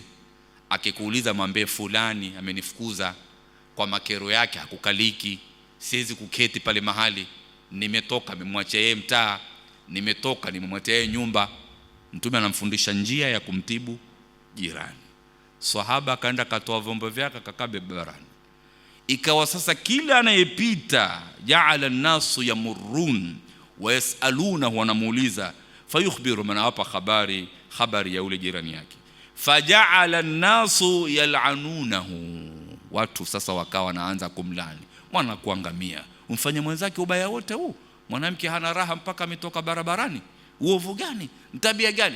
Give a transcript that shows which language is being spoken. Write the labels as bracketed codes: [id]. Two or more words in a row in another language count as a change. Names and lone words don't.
[sw] Akikuuliza mwambie fulani amenifukuza kwa makero yake, hakukaliki, siwezi kuketi pale mahali, nimetoka nimemwachia yeye mtaa, nimetoka nimemwachia yeye nyumba. Mtume anamfundisha njia ya kumtibu jirani. Sahaba akaenda katoa vyombo vyake akakabe barabarani. Ikawa sasa kila anayepita, [ar] جعل الناس يمرون ويسألون, [sw] wanamuuliza, fayukhbiru, manawapa habari ya ule jirani yake. [ar] فجعل الناس يلعنونه, [sw] watu sasa wakawa wanaanza kumlani, mwana kuangamia, umfanye mwenzake ubaya wote huu, mwanamke hana raha mpaka ametoka barabarani, uovu gani, tabia gani?